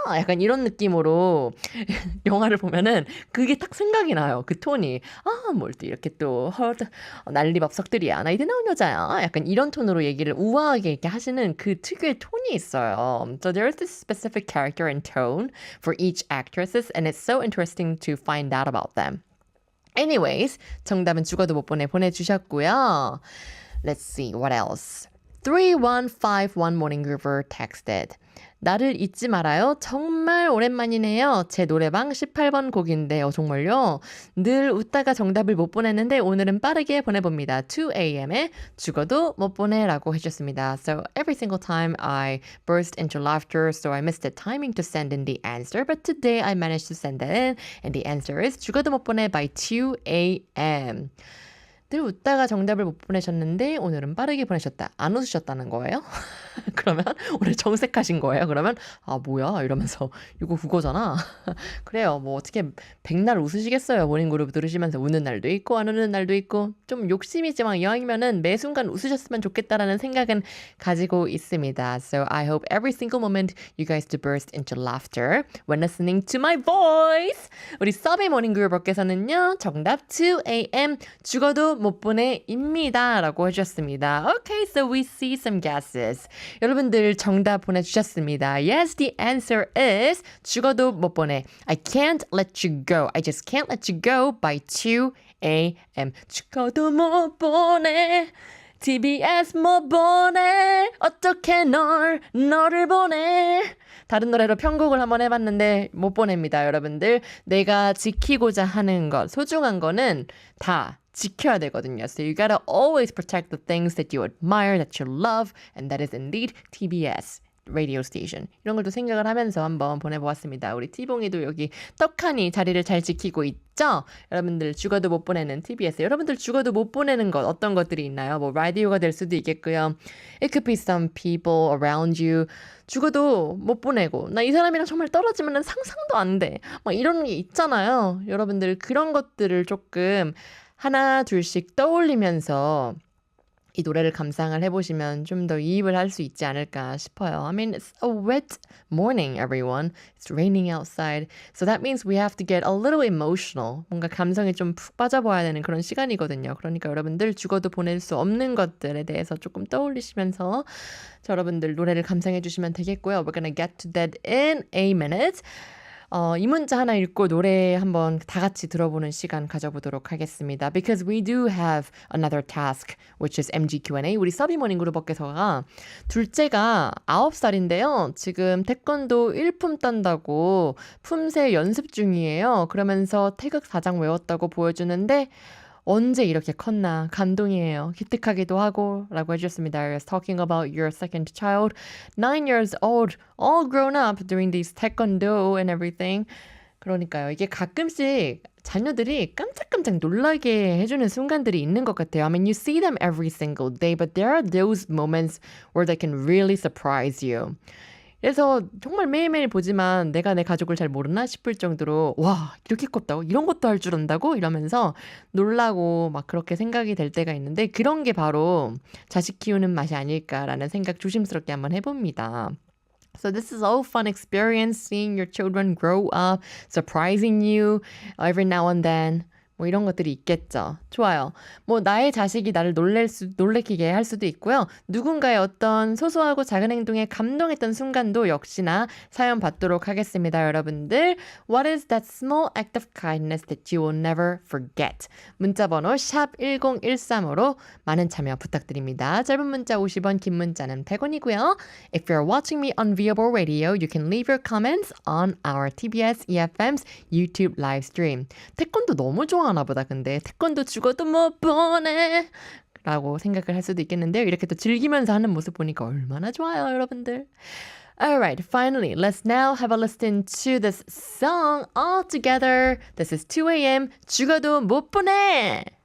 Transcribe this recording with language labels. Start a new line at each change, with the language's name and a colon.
Korean: 약간 이런 느낌으로 영화를 보면은 그게 딱 생각이 나요. 그 톤이. 뭘 또 이렇게 또 난리법석들이야. 나 이제 나온 여자야. 약간 이런 톤으로 얘기를 우아하게 이렇게 하시는 그 특유의 톤이 있어요.
English: So there's this specific character and tone for each actresses and it's so interesting to find out about them.
Korean: Anyways, 정답은 죽어도 못 보내주셨고요.
English: Let's see, what else? 3151 Morning Groover texted.
Korean: 나를 잊지 말아요. 정말 오랜만이네요. 제 노래방 18번 곡인데요. 정말요? 늘 웃다가 정답을 못 보냈는데 오늘은 빠르게 보내봅니다. 2am에 죽어도 못 보내라고 해주셨습니다.
English: So every single time I burst into laughter, so I missed the timing to send in the answer. But today I managed to send that in, and the answer is 죽어도 못 보내 by 2am.
Korean: 늘 웃다가 정답을 못 보내셨는데 오늘은 빠르게 보내셨다. 안 웃으셨다는 거예요? 그러면 오늘 정색하신 거예요? 그러면 아 뭐야 이러면서 이거 그거잖아. 그래요. 뭐 어떻게 백날 웃으시겠어요. 모닝그룹 들으시면서 웃는 날도 있고 안 웃는 날도 있고 좀 욕심이지만 이왕이면은 매 순간 웃으셨으면 좋겠다라는 생각은 가지고 있습니다.
English: So I hope every single moment you guys to burst into laughter when listening to my voice.
Korean: 우리 서비 모닝그룹께서는요. 정답 2am 죽어도 못 보내입니다. 라고 해주셨습니다.
English: Okay, so we see some guesses.
Korean: 여러분들 정답 보내주셨습니다.
English: Yes, the answer is 죽어도 못 보내. I can't let you go. I just can't let you go by 2am.
Korean: 죽어도 못 보내. TBS 못 보내. 어떻게 너를 보내. 다른 노래로 편곡을 한번 해봤는데 못 보냅니다, 여러분들. 내가 지키고자 하는 것, 소중한 거는 다 지켜야 되거든요.
English: So you gotta always protect the things that you admire, that you love, and that is indeed TBS. radio station.
Korean: 이런 걸 또 생각을 하면서 한번 보내보았습니다. 우리 티봉이도 여기 떡하니 자리를 잘 지키고 있죠? 여러분들 죽어도 못 보내는 TBS. 여러분들 죽어도 못 보내는 것 어떤 것들이 있나요? 뭐 라디오가 될 수도 있겠고요.
English: It could be some people around you.
Korean: 죽어도 못 보내고 나 이 사람이랑 정말 떨어지면 상상도 안 돼. 막 이런 게 있잖아요. 여러분들 그런 것들을 조금 하나 둘씩 떠올리면서 이 노래를 감상을 해보시면 좀 더 이입을 할 수 있지 않을까 싶어요.
English: I mean, it's a wet morning, everyone. It's raining outside. So that means we have to get a little emotional.
Korean: 뭔가 감성에 좀 푹 빠져봐야 되는 그런 시간이거든요. 그러니까 여러분들 죽어도 보낼 수 없는 것들에 대해서 조금 떠올리시면서 여러분들 노래를 감상해 주시면 되겠고요.
English: We're gonna get to that in a minute.
Korean: 이 문자 하나 읽고 노래 한번 다 같이 들어보는 시간 가져보도록 하겠습니다.
English: Because we do have another task, which is MGQ&A.
Korean: 우리 서비모닝 그룹업계서가 둘째가 9살인데요. 지금 태권도 1품 딴다고 품새 연습 중이에요. 그러면서 태극 사장 외웠다고 보여주는데 언제 이렇게 컸나 감동이에요. 기특하기도 하고 라고 해주셨습니다.
English: It's talking about your second child, 9 years old, all grown up doing these taekwondo and everything.
Korean: 그러니까요. 이게 가끔씩 자녀들이 깜짝깜짝 놀라게 해주는 순간들이 있는 것 같아요.
English: I mean, you see them every single day, but there are those moments where they can really surprise you.
Korean: 그래서 정말 매일매일 보지만 내가 내 가족을 잘 모르나 싶을 정도로 와 이렇게 컸다고? 이런 것도 할 줄 안다고? 이러면서 놀라고 막 그렇게 생각이 될 때가 있는데 그런 게 바로 자식 키우는 맛이 아닐까라는 생각 조심스럽게 한번 해봅니다.
English: So this is all fun experience, seeing your children grow up, surprising you every now and then.
Korean: 뭐 이런 것들이 있겠죠. 좋아요. 뭐 나의 자식이 나를 놀래키게 할 수도 있고요. 누군가의 어떤 소소하고 작은 행동에 감동했던 순간도 역시나 사연 받도록 하겠습니다. 여러분들.
English: What is that small act of kindness that you will never forget?
Korean: 문자번호 샵 1013으로 많은 참여 부탁드립니다. 짧은 문자 50원, 긴 문자는 100원이고요.
English: If you're watching me on Viable Radio, you can leave your comments on our TBS EFM's YouTube live stream.
Korean: 태권도 너무 좋아하나 보다. 근데 태권도 죽어도 못 보내 라고 생각을 할 수도 있겠는데요. 이렇게 또 즐기면서 하는 모습 보니까 얼마나 좋아요, 여러분들.
English: Alright, finally, let's now have a listen to this song all together. This is 2am, 죽어도 못 보내!